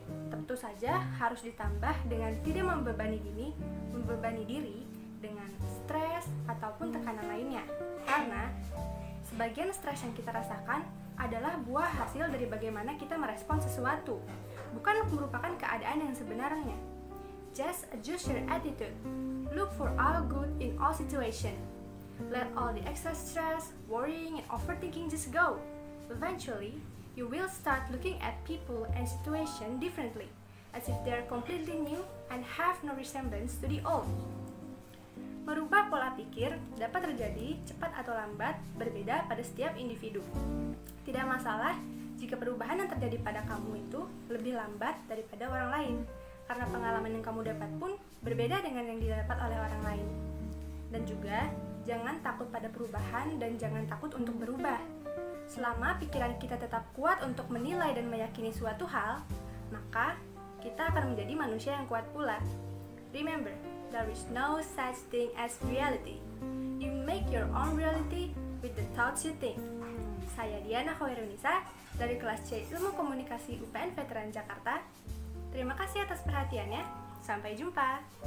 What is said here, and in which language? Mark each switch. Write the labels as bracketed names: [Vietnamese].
[Indonesian] Tentu saja harus ditambah dengan tidak membebani diri dengan stres ataupun tekanan lainnya. Karena sebagian stres yang kita rasakan adalah buah hasil dari bagaimana kita merespon sesuatu, bukan merupakan keadaan yang sebenarnya. [English] Just adjust your attitude. Look for all good in all situations. Let all the extra stress, worrying, and overthinking just go. Eventually, you will start looking at people and situations differently, as if they are completely new and have no resemblance to the old. [Indonesian] Merubah pola pikir dapat terjadi cepat atau lambat, berbeda pada setiap individu. Tidak masalah jika perubahan yang terjadi pada kamu itu lebih lambat daripada orang lain, karena pengalaman yang kamu dapat pun berbeda dengan yang didapat oleh orang lain. Dan juga, jangan takut pada perubahan dan jangan takut untuk berubah. Selama pikiran kita tetap kuat untuk menilai dan meyakini suatu hal, maka kita akan menjadi manusia yang kuat pula. [English] Remember, there is no such thing as reality. You make your own reality with the thoughts you think. [Indonesian] Saya Diana Khairunisa dari kelas C Ilmu Komunikasi UPN Veteran Jakarta. Terima kasih atas perhatiannya. Sampai jumpa.